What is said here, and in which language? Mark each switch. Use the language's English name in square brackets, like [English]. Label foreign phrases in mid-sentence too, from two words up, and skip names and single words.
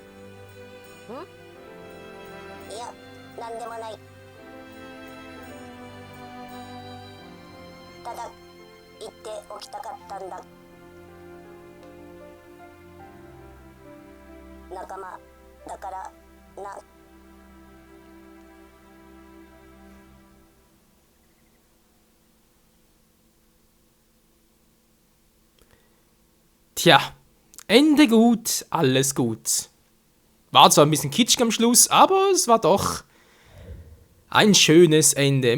[Japanese] いや、なんでもない。ただ言っておきたかったんだ。仲間だからな。 [German] Tja, Ende gut, alles gut. War zwar ein bisschen kitschig am Schluss, aber es war doch ein schönes Ende.